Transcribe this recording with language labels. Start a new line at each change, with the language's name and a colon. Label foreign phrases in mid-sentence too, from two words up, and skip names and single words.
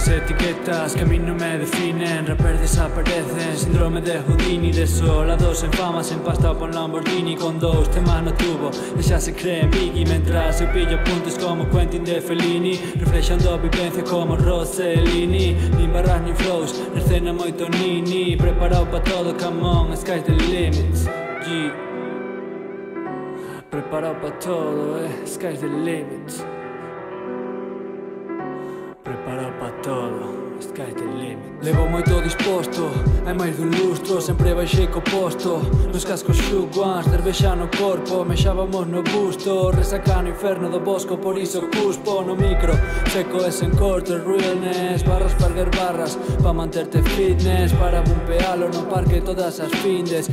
Galician: etiquetas que a mí non me definen. Rappers desaparecen, síndrome de Houdini, desolados en fama, sen pasta por Lamborghini, con dous temas no tubo e xa se cree en Biggie, mentras eu pillo puntos como Quentin de Fellini, reflexando a vivencia como Rossellini. Nin barras nin flows, na escena moito nini, preparado pa todo,
English: come on, sky's the limit.
Galician: Preparado pa todo,
English: sky's the limit.
Galician: Preparado pa todo,
English: sky's the limit.
Galician: Levo moito disposto, hai máis dun lustro, sempre baixei co posto. Nos cascos Shook Ones, cervexa no corpo, mexábamos no busto, resaca no inferno do bosco, por iso cuspo no micro. Seco e sen corte, realness, barras para erguer barras, pa manterte fitness, para bumpealo no parque todas as findes.